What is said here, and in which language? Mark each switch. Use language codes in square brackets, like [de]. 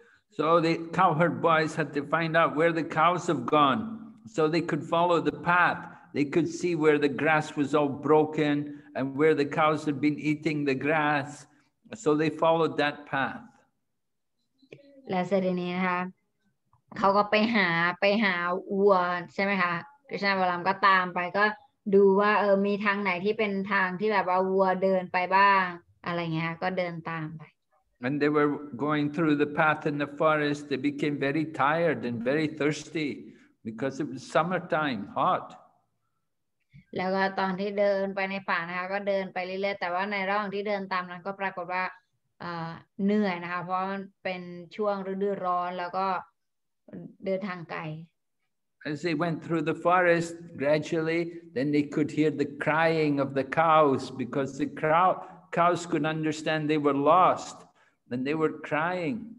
[en] So the cowherd boys had to find out where the cows have gone so they could follow the path. They could see where the grass was all broken and where the cows had been eating the grass. So they followed that path. [th] และเสร็จนี้นะคะเขาก็ไปหาวัวใช่ไหมคะกฤษณะบารามก็ตามไปก็ดูว่ามีทางไหนที่เป็นทางที่แบบว่าวัวเดินไปบ้างอะไรเงี้ยก็เดินตามไป [en] When they were going through the path in the forest, they became very tired and very thirsty because it was summertime, hot. [th] แล้วก็ตอนที่เดินไปในป่านะคะก็เดินไปเรื่อยๆแต่ว่าในระหว่างที่เดินตามนั้นก็ปรากฏว่าเหนื่อยนะคะเพราะมันเป็นช่วงฤดูร้อนแล้วก็เดินทางไกล [en] As they went through the forest gradually, then they could hear the crying of the cows because the cows could understand they were lost and they were crying.